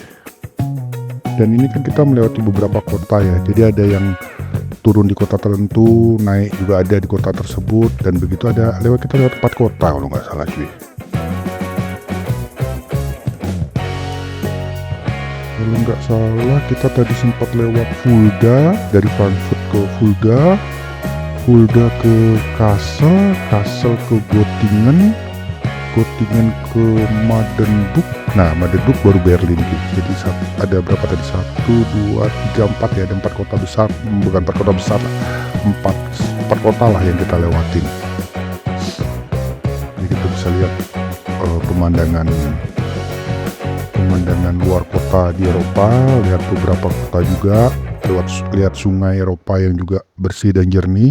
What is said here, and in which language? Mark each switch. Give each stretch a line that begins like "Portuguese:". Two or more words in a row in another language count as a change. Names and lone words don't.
Indonesian: Dan ini kan kita melewati beberapa kota ya, jadi ada yang turun di kota tertentu, naik juga ada di kota tersebut, dan begitu kita lewat 4 kota kalau nggak salah cuy. Kalau nggak salah kita tadi sempat lewat Fulda, dari Frankfurt ke Fulda, Fulda ke Kassel, Kassel ke Göttingen, Göttingen ke Magdeburg. Nah, Magdeburg baru Berlin gitu. Jadi ada berapa tadi? 1, 2, 3, 4 ya. Ada 4 kota besar, bukan 4 kota besar, 4 kota lah yang kita lewatin. Jadi kita bisa lihat pemandangan luar kota di Eropa, lihat beberapa kota juga, lihat sungai Eropa yang juga bersih dan jernih.